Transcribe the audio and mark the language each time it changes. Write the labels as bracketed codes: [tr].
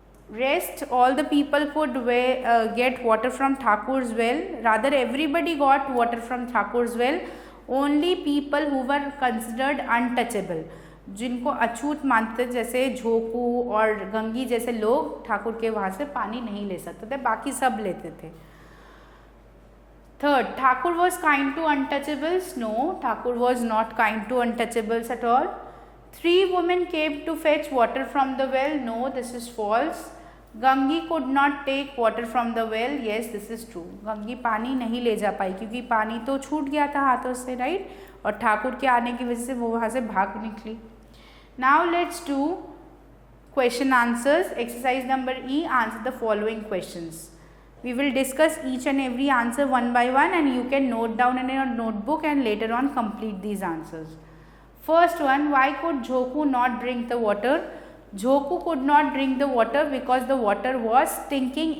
[en] Rest, all the people could get water from Thakur's well. Rather, everybody got water from Thakur's well. Only people who were considered untouchable, [hi] जिनको अछूत मानते जैसे झोकू और गंगी जैसे लोग ठाकुर के वहाँ से पानी नहीं ले सकते थे, बाकी सब लेते थे. [en] Third, Thakur was kind to untouchables. No, Thakur was not kind to untouchables at all. 3 women came to fetch water from the well. No, this is false. Gangi could not take water from the well. Yes, this is true. [hi] Gangi पानी नहीं ले जा पाई क्योंकि पानी तो छूट गया था हाथों से, राइट? और ठाकुर के आने की वजह से वो वहाँ से भाग निकली. [en] Now let's do question answers. Exercise number E. Answer the following questions. We will discuss each and every answer one by one and you can note down in your notebook and later on complete these answers. First one, why could Joku not drink the water? Joku could not drink the water because the water was stinking.